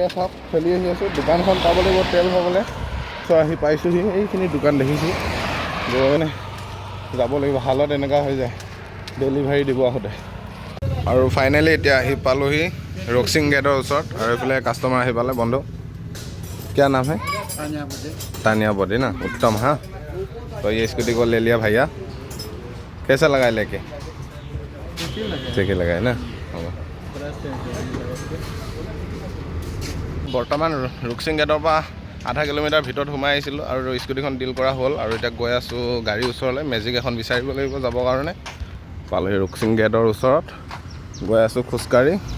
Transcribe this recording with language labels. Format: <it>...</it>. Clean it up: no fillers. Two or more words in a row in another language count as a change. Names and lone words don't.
<as>এয়া চাওক চলি আহি আছোঁ, দোকানখন পাব লাগিব তেল পাবলৈ। তো আহি পাইছোঁহি, এইখিনি দোকান দেখিছোঁ। গৈ যাব লাগিব, হালত এনেকুৱা হৈ যায় ডেলিভাৰী দিব আহোঁতে। আৰু ফাইনেলি এতিয়া আহি পালোহি ৰকচিং গেটৰ ওচৰত। আৰু এইফালে কাষ্টমাৰ আহি পালে। বন্ধু</as> <hi>क्या नाम है? तानिया बडे ना, उत्तम। हाँ तो ये स्कूटी को ले लिया भैया, कैसा लगा लेके? ठीक ही लगा है ना।</hi> <as>বৰ্তমান ৰুকচিং গেটৰ পৰা আধা কিলোমিটাৰ ভিতৰত সোমাই আহিছিলোঁ আৰু স্কুটিখন ডিল কৰা হ'ল। আৰু এতিয়া গৈ আছোঁ গাড়ীৰ ওচৰলৈ, মেজিক এখন বিচাৰিব লাগিব যাবৰ কাৰণে। পালোহি ৰুকচিং গেটৰ ওচৰত, গৈ আছোঁ খোজকাঢ়ি।</as>